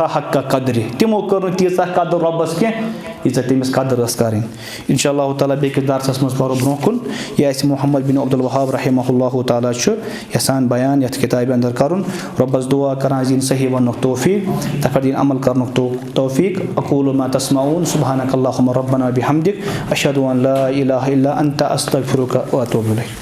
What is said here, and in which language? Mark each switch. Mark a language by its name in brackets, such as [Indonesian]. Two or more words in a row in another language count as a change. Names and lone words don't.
[Kashmiri] حق قدرِ تِمو کٔر نہٕ تیٖژاہ قدر رۄبس کینٛہہ ییٖژاہ تٔمِس قدر ٲس کرٕنۍ [Arabic] انشاء اللہ تعالیٰ [Kashmiri] بیٚکِس درسس منٛز پرو برونٛہہ کُن یہِ اَسہِ محمد بن عبدالوہاب [Arabic] رحمہ اللہ تعالیٰ [Kashmiri] چھُ یژھان بیان یتھ کِتابہِ انٛدر کرُن رۄبس دعا کران زِ یِن صحیح وننُک توفیٖق تتھ پٮ۪ٹھ یِن عمل کرنُک توفیٖق [Arabic] اقول ما تسمعون سبحانک اللہم ربنا بحمدک اشہدُ ان لا الہ الا انت استغفرک واتوب الیک